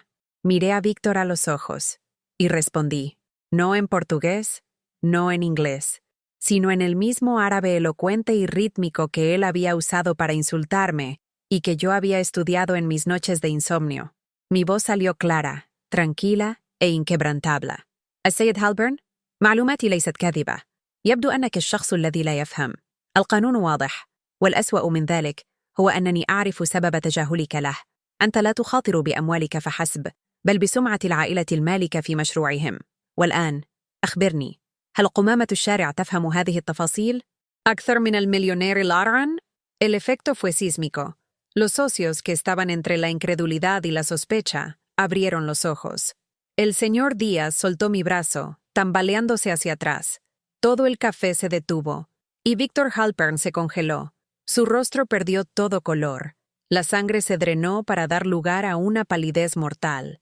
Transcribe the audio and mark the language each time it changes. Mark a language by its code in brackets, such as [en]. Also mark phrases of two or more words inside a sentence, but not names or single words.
[es] Miré a Víctor a los ojos y respondí, no en portugués, no en inglés, sino en el mismo árabe elocuente y rítmico que él había usado para insultarme y que yo había estudiado en mis noches de insomnio. Mi voz salió clara, tranquila e inquebrantable. [ar] السيد هالبرن، معلوماتي ليست كاذبة. يبدو أنك الشخص الذي لا يفهم. القانون واضح، والأسوأ من ذلك هو أنني أعرف سبب تجاهلك له. أنت لا تخاطر بأموالك فحسب، بل بسمعة العائلة المالكة في مشروعهم. والآن، أخبرني، هل قمامة الشارع تفهم هذه التفاصيل؟ أكثر من المليونير الأرعن؟ [es] El efecto fue sísmico. Los socios que estaban entre la incredulidad y la sospecha abrieron los ojos. El señor Díaz soltó mi brazo, tambaleándose hacia atrás. Todo el café se detuvo, y Víctor Halpern se congeló. Su rostro perdió todo color. La sangre se drenó para dar lugar a una palidez mortal.